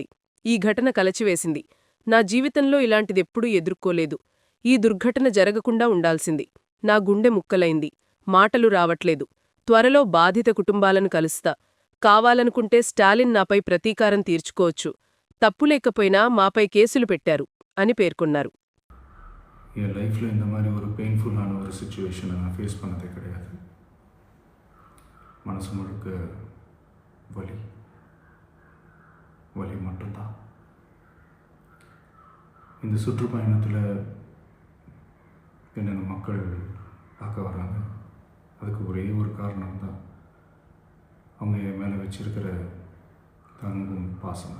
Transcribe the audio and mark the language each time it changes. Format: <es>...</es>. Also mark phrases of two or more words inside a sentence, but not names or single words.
<te>ఈ ఘటన కలచివేసింది. నా జీవితంలో ఇలాంటిదెప్పుడూ ఎదుర్కోలేదు. ఈ దుర్ఘటన జరగకుండా ఉండాల్సింది. నా గుండె ముక్కలైంది. మాటలు రావట్లేదు. త్వరలో బాధిత కుటుంబాలను కలుస్తా. కావాలనుకుంటే స్టాలిన్ నాపై ప్రతీకారం తీర్చుకోవచ్చు. తప్పులేకపోయినా మాపై కేసులు పెట్టారు అని పేర్కొన్నారు.</te> <ta>என் லைஃப்பில் இந்த மாதிரி ஒரு பெயின்ஃபுல்லான ஒரு சுச்சுவேஷனை நான் ஃபேஸ் பண்ணதே கிடையாது. மனசு முழுக்க வலி மட்டும்தான். இந்த சுற்றுப்பயணத்தில் என்னென்ன மக்கள் பார்க்க வராங்க, அதுக்கு ஒரே ஒரு காரணம் தான் அவங்க என் மேலே வச்சிருக்கிற அன்பும் பாசம்.</ta>